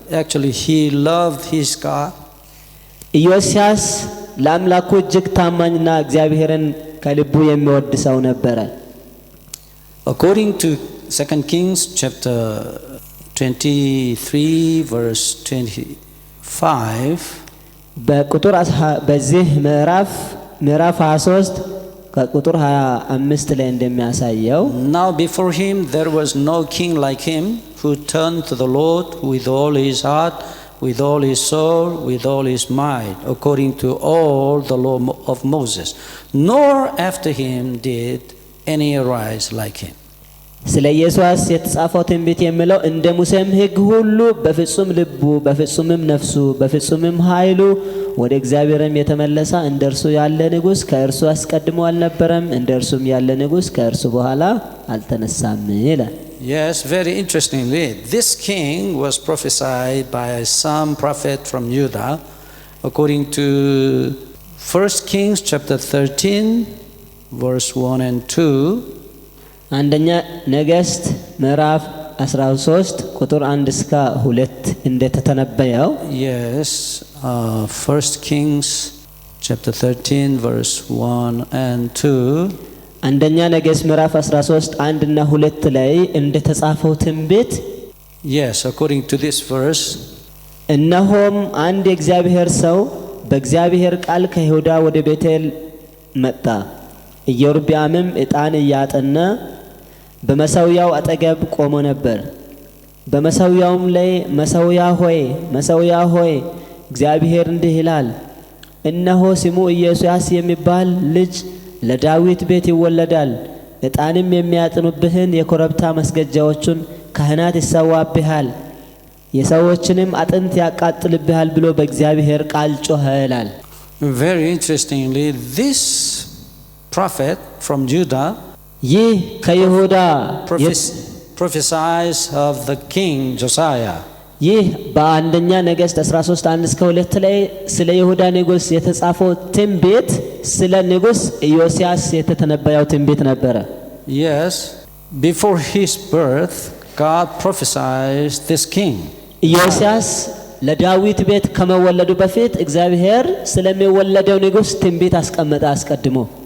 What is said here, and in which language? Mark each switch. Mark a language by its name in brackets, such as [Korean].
[English] Actually, he loved his God. [Amharic] ኢዮስያስ ለአምላኩ እጅግ ታማኝና እግዚአብሔርን ከልቡ የሚወድ ሰው ነበረ። [English] According to 2 Kings chapter 23 verse 25, [Amharic] በቁጥር በዚህ ምዕራፍ 23 ከቁጥር 25 ላይ እንደሚያሳየው [English] now before him there was no king like him who turned to the Lord with all his heart, with all his soul, with all his might, according to all the law of Moses, nor after him did any arise like him. [Amharic] ስለ ኢየሱስ የተጻፈው ትንቢት የሚለው እንደ ሙሴም ሕግ ሁሉ በፍጹም ልቡ በፍጹምም ነፍሱ በፍጹምም ኃይሉ ወደ እግዚአብሔርም የተመለሰ እንደርሱ ያለ ንጉሥ ከእርሱ አስቀድሞ አልነበረም፣ እንደርሱም ያለ ንጉሥ ከእርሱ በኋላ አልተነሳም ይላል። [English] Yes, very interestingly, this king was prophesied by some prophet from Judah, according to 1 Kings chapter 13, verse 1 and 2. [Amharic] አንደኛ ነገሥት ምዕራፍ 13 ቁጥር 1 እስከ 2 እንደተተነበየው [English] Yes, 1 Kings chapter 13, verse 1 and 2. [Amharic] አንደኛ ነገሥት ምዕራፍ 13 1 እና 2 ላይ እንደተጻፈው ትንቢት [English] Yes, according to this verse, [Amharic] እነሆም አንድ የእግዚአብሔር ሰው በእግዚአብሔር ቃል ከይሁዳ ወደ ቤቴል መጣ። ኢዮርብዓምም ዕጣን እያጠነ በመሠዊያው አጠገብ ቆሞ ነበር። በመሠዊያውም ላይ መሠዊያ ሆይ እግዚአብሔር እንዲህ ይላል፣ እነሆ ስሙ ኢዮስያስ የሚባል ልጅ ለዳዊት ቤት ይወለዳል። ዕጣንም የሚያጥኑብህን የኮረብታ መስገጃዎቹን ካህናት ይሰዋብሃል። የሰዎችንም አጥንት ያቃጥልብሃል ብሎ በእግዚአብሔር ቃል ጮኸ ይላል። [English] Very interestingly, this prophet from Judah [Amharic] ይህ ከይሁዳ [English] prophesies of the king Josiah. [Amharic] ይህ በአንደኛ ነገሥት 13:1-2 ላይ ስለ ይሁዳ ንጉስ የተጻፈው ትንቢት ስለ ንጉስ ኢዮስያስ የተተነበየው ትንቢት ነበረ። [English] Yes, before his birth, God prophesied this king. [Amharic] ኢዮስያስ ለዳዊት ቤት ከመወለዱ በፊት እግዚአብሔር ስለሚወለደው ንጉስ ትንቢት አስቀመጠ አስቀድሞ።